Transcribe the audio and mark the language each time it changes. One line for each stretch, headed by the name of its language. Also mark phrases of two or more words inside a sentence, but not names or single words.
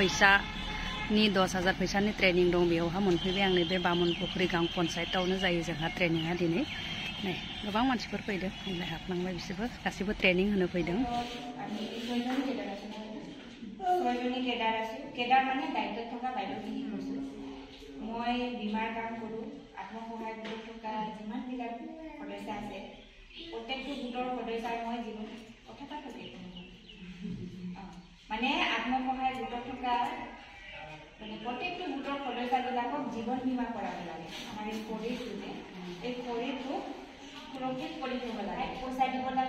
Bodo: फैसानि 10,000 फैसानि ट्रेनिं दं बेयावहा मोनफैबाय आं नैबे बामुनपुख्रि गां पन्सायतआवनो जायो जोंहा ट्रेनिंआ दिनै नै गोबां मानसिफोर फैदों ओमफ्राय हाबलांबाय बिसोरबो गासैबो ट्रेनिं होनो फैदों
Assamese: কেডাৰ মানে दायित्वत থকা বাইদেউখিনি কৈছো মই বিমাৰ কাম কৰো আত্মসহায়ক গোট থকা যিমানবিলাক সদস্য আছে প্ৰত্যেকটো গোটৰ সদস্যৰ মই জীৱন কথা পাতি মানে আত্মসহায়ক গোটত থকা মানে প্ৰত্যেকটো গোটৰ সদস্যবিলাকক জীৱন বীমা কৰাব লাগে আমাৰ এই শৰীৰটো সুৰক্ষিত কৰি থব লাগে পইচা দিব লাগে